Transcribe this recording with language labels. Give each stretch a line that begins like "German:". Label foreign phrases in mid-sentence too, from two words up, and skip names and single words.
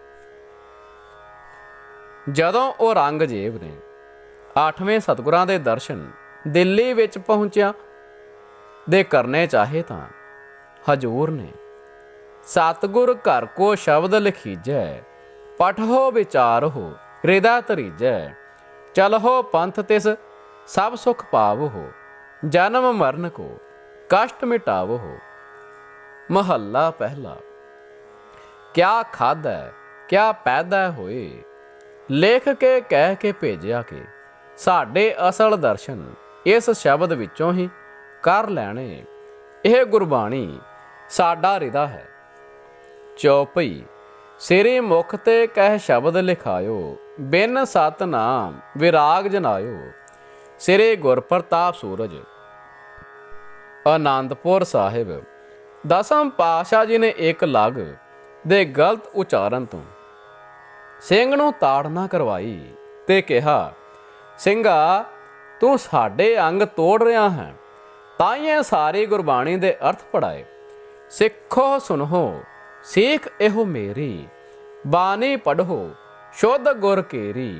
Punjabi: ਜਦੋਂ ਔਰੰਗਜ਼ੇਬ ਨੇ 8ਵੇਂ ਸਤਿਗੁਰਾਂ ਦੇ ਦਰਸ਼ਨ ਦਿੱਲੀ ਵਿੱਚ ਪਹੁੰਚਿਆ ਦੇ ਕਰਨੇ ਚਾਹੇ ਤਾਂ ਹਜੂਰ ਨੇ
Braj: ਸਤਿਗੁਰ ਘਰ ਕੋ ਸ਼ਬਦ ਲਿਖੀਜੈ ਪਠੋ ਵਿਚਾਰੋ ਹਿਰਦਾ ਧਰੀਜੈ। ਚਲਹੋ ਪੰਥ ਤਿਸ ਸਭ ਸੁਖ ਪਾਵੋ जन्म मरण को कष्ट मिटावो।
Punjabi: ਮਹਲਾ ਪਹਿਲਾ। ਕਿਆ ਖਾਦਾ ਕਿਆ ਪੈਦਾ ਹੋਏ, ਲੇਖ ਕੇ ਕਹਿ ਕੇ ਭੇਜਿਆ ਕੇ ਸਾਡੇ ਅਸਲ ਦਰਸ਼ਨ ਇਸ ਸ਼ਬਦ ਵਿੱਚੋਂ ਹੀ ਕਰ ਲੈਣੇ। ਇਹ ਗੁਰਬਾਣੀ ਸਾਡਾ ਰਿਦਾ ਹੈ। चौपई।
Braj: सिरी मुख ते कह शब्द लिखायो, बिन सतनाम विराग जनायो।
Punjabi: सिरे गुरप्रताप सूरज। आनंदपुर साहिब। ਦਸਮ ਪਾਤਸ਼ਾਹ ਜੀ ਨੇ ਇੱਕ ਲਗ ਦੇ ਗਲਤ ਉਚਾਰਨ ਤੋਂ ਸਿੰਘ ਨੂੰ ਤਾੜਨਾ ਕਰਵਾਈ ਤੇ ਕਿਹਾ, ਸਿੰਘਾ ਤੂੰ ਸਾਡੇ ਅੰਗ ਤੋੜ ਰਿਹਾ ਹੈ। ਤਾਈਏ ਸਾਰੀ ਗੁਰਬਾਣੀ ਦੇ ਅਰਥ ਪੜਾਏ। ਸਿੱਖੋ ਸੁਨੋ ਸੀਖ ਇਹੋ ਮੇਰੀ, ਬਾਣੀ ਪੜ੍ਹੋ ਸ਼ੁੱਧ ਗੁਰ ਕੇਰੀ।